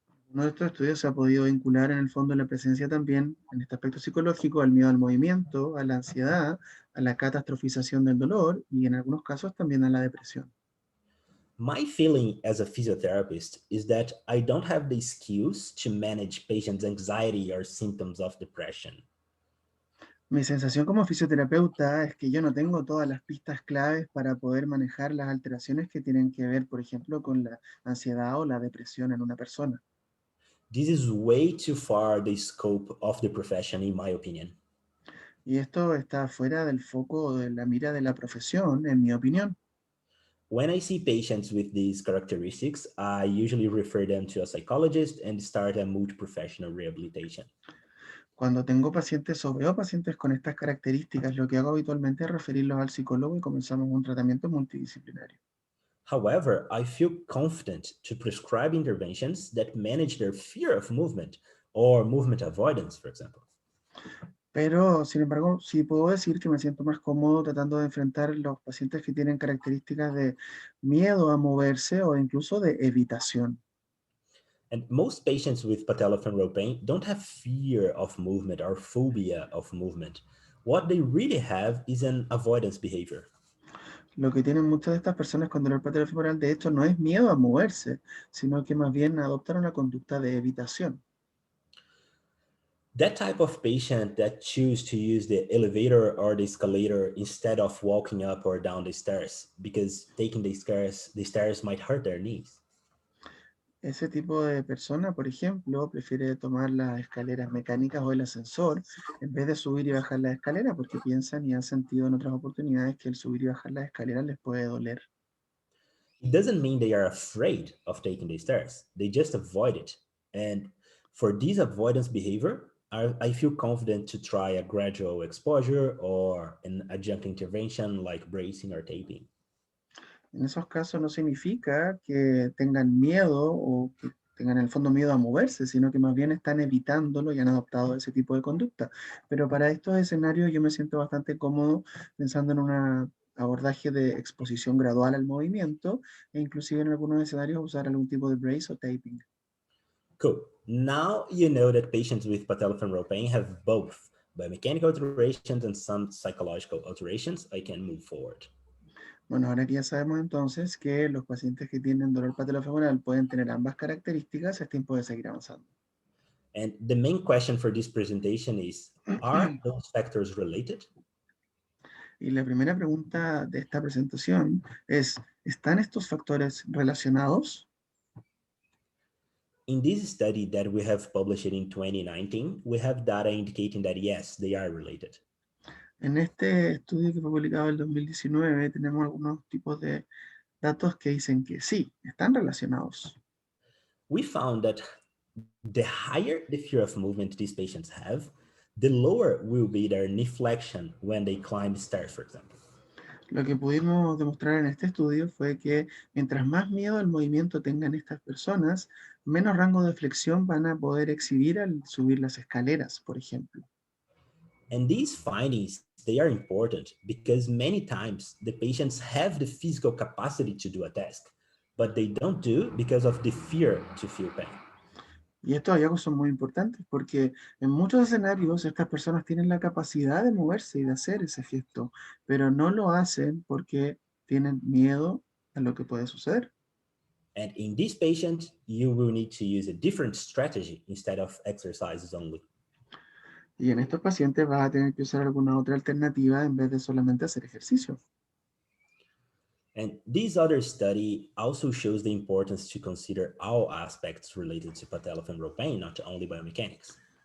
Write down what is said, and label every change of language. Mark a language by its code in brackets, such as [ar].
[es] Uno de estos estudios se ha podido vincular en el fondo la presencia también, en este aspecto psicológico, al miedo al movimiento, a la ansiedad, a la catastrofización del dolor y en algunos casos también a la depresión. [en] My feeling as a physiotherapist is that I don't have the skills to manage patients' anxiety or symptoms of depression. [es] Mi sensación como fisioterapeuta es que yo no tengo todas las pistas claves para poder manejar las alteraciones que tienen que ver, por ejemplo, con la ansiedad o la depresión en una persona. [en] This is way too far the scope of the profession, in my opinion. [es] Y esto está fuera del foco de la mira de la profesión, en mi opinión. [en] When I see patients with these characteristics, I usually refer them to a psychologist and start a multi-professional rehabilitation. [es] Cuando tengo pacientes o veo pacientes con estas características, lo que hago habitualmente es referirlos al psicólogo y comenzamos un tratamiento multidisciplinario. [en] However, I feel confident to prescribe interventions that manage their fear of movement or movement avoidance, for example. [es] Pero, sin embargo, sí puedo decir que me siento más cómodo tratando de enfrentar los pacientes que tienen características de miedo a moverse o incluso de evitación. [en] And most patients with patellofemoral pain don't have fear of movement or phobia of movement. What they really have is an avoidance behavior. [es] Lo que tienen muchas de estas personas con dolor patelofemoral, de hecho, no es miedo a moverse, sino que más bien adoptan una conducta de evitación. [en] That type of patient that choose to use the elevator or the escalator instead of walking up or down the stairs because taking the stairs might hurt their knees. [es] Ese tipo de persona, por ejemplo, prefiere tomar las escaleras mecánicas o el ascensor en vez de subir y bajar la escalera porque piensan y han sentido en otras oportunidades que el subir y bajar las escaleras les puede doler. [en] It doesn't mean they are afraid of taking the stairs. They just avoid it. And for this avoidance behavior, I feel confident to try a gradual exposure or an adjunct intervention like bracing or taping. [es] En esos casos no significa que tengan miedo o que tengan en el fondo miedo a moverse, sino que más bien están evitándolo y han adoptado ese tipo de conducta. Pero para estos escenarios yo me siento bastante cómodo pensando en un abordaje de exposición gradual al movimiento e inclusive en algunos escenarios usar algún tipo de brace o taping. [en] Cool. Now you know that patients with patellofemoral pain have both biomechanical alterations and some psychological alterations. I can move forward. [es] Bueno, ahora que ya sabemos entonces que los pacientes que tienen dolor patelofemoral pueden tener ambas características, es tiempo de seguir avanzando. [en] And the main question for this presentation is, are those factors related? [es] Y la primera pregunta de esta presentación es, ¿están estos factores relacionados? [en] In this study that we have published in 2019, we have data indicating that yes, they are related. [es] En este estudio que fue publicado en el 2019 tenemos algunos tipos de datos que dicen que sí, están relacionados. [en] We found that the higher the fear of movement these patients have, the lower will be their knee flexion when they climb stairs, for example. [es] Lo que pudimos demostrar en este estudio fue que mientras más miedo al movimiento tengan estas personas, menos rango de flexión van a poder exhibir al subir las escaleras, por ejemplo. [en] And these findings, they are important because many times the patients have the physical capacity to do a task, but they don't do because of the fear to feel pain. [es] Y estos hallazgos son muy importantes porque en muchos escenarios estas personas tienen la capacidad de moverse y de hacer ese gesto, pero no lo hacen porque tienen miedo a lo que puede suceder. [en] And in this patient, you will need to use a different strategy instead of exercises only. [es] Y en estos pacientes vas a tener que usar alguna otra alternativa en vez de solamente hacer ejercicio. [en] And this other study also shows the importance to consider all aspects related to patellofemoral pain, not only biomechanics.